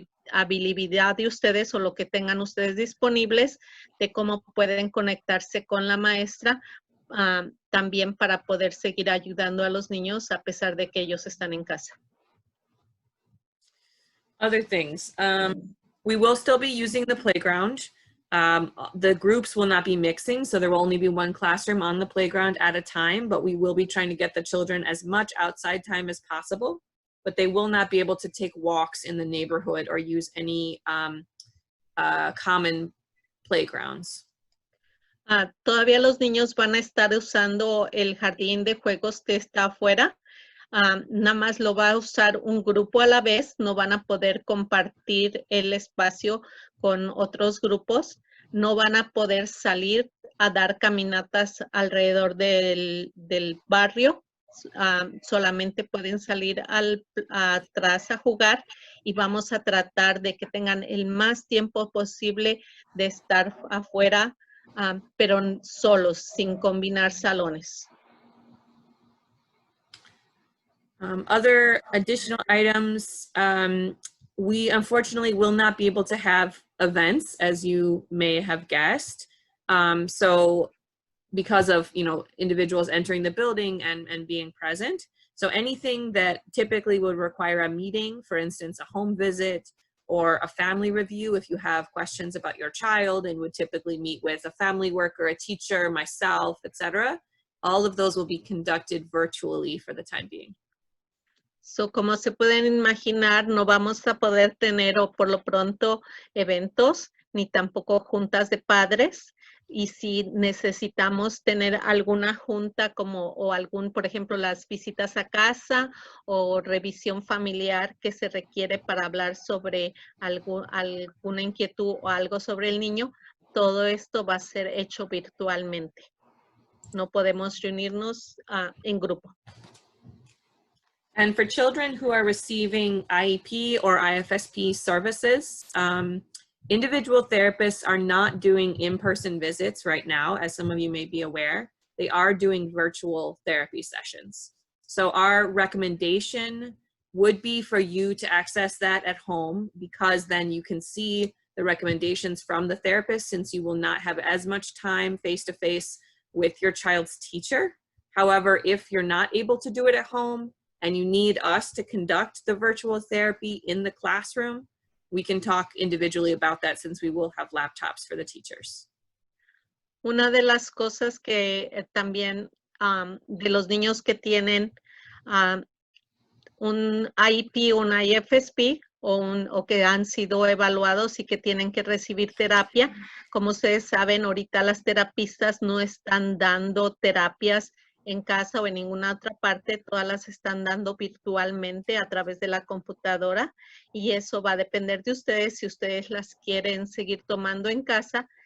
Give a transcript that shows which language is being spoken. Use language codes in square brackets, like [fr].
[es] habilidad de ustedes o lo que tengan ustedes disponibles, de cómo pueden conectarse con la maestra también para poder seguir ayudando a los niños a pesar de que ellos están en casa. [en] Other things, we will still be using the playground. The groups will not be mixing, so there will only be one classroom on the playground at a time, but we will be trying to get the children as much outside time as possible, but they will not be able to take walks in the neighborhood or use any common playgrounds. [es] Todavía los niños van a estar usando el jardín de juegos que está afuera. Nada más lo va a usar un grupo a la vez, no van a poder compartir el espacio con otros grupos, no van a poder salir a dar caminatas alrededor del barrio, solamente pueden salir atrás a jugar, y vamos a tratar de que tengan el más tiempo posible de estar afuera, pero solos, sin combinar salones. [en] Other additional items, we unfortunately will not be able to have events, as you may have guessed. So because of, individuals entering the building and being present. So anything that typically would require a meeting, for instance, a home visit or a family review, if you have questions about your child and would typically meet with a family worker, a teacher, myself, etc., all of those will be conducted virtually for the time being. [es] So, como se pueden imaginar, no vamos a poder tener por lo pronto eventos, ni tampoco juntas de padres. Y si necesitamos tener alguna junta por ejemplo, las visitas a casa o revisión familiar que se requiere para hablar sobre alguna inquietud o algo sobre el niño, todo esto va a ser hecho virtualmente. No podemos reunirnos en grupo. [en] And for children who are receiving IEP or IFSP services, individual therapists are not doing in-person visits right now, as some of you may be aware. They are doing virtual therapy sessions. So our recommendation would be for you to access that at home, because then you can see the recommendations from the therapist, since you will not have as much time face-to-face with your child's teacher. However, if you're not able to do it at home and you need us to conduct the virtual therapy in the classroom, we can talk individually about that, since we will have laptops for the teachers. [es] Una de las cosas que también de los niños que tienen un IEP o un IFSP, o que han sido evaluados y que tienen que recibir terapia. Como ustedes saben, ahorita las terapistas no están dando terapias en casa o en ninguna otra parte, todas las están dando virtualmente a través de la computadora, y eso va a depender de ustedes si ustedes las quieren seguir tomando en casa.